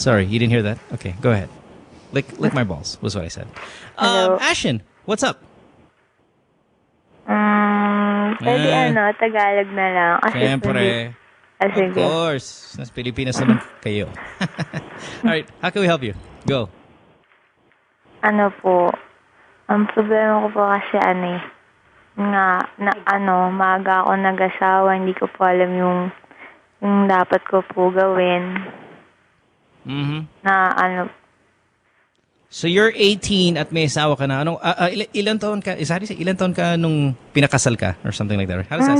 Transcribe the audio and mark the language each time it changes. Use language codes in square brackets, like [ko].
[en] Sorry, you didn't hear that? Okay, go ahead. Lick my balls was what I said. Hello? Ashen, what's up? [tl] Pwede Tagalog na lang. Kasi Siyempre. Of sige. course. Nas Pilipinas naman kayo. [en] All right, how can we help you? Go. [tl] Ano po, ang problema ko po kasi maaga ako nag-asawa, hindi ko po alam yung dapat ko po gawin. Mm-hmm. [en] So you're 18 [tl] at may asawa ka na. Ilan taon ka? Ilan taon ka nung pinakasal ka [en] or something like that? How does that